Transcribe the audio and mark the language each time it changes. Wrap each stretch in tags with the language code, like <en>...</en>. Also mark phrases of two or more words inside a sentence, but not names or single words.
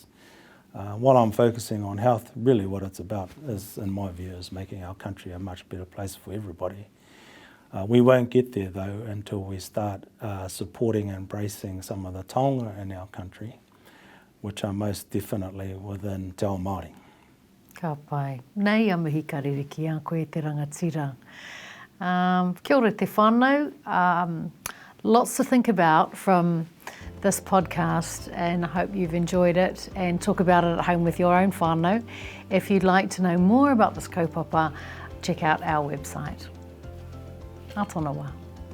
<en>While I'm focusing on health, really what it's about is, in my view, is making our country a much better place for everybody. We won't get there, though, until we start supporting and embracing some of the taonga in our country, which are most definitely within</en> <mi>Te Ao Māori. Ka pai. Nei a mihi ka ririki a koe te rangatira. Kia ora te whānau.</mi> <en>Lots to think about from this podcast, and I hope you've enjoyed it, and talk about it at home with your own whānau. If you'd like to know more about this kaupapa, check out our website.</en> <mi>A tōna wā.</mi>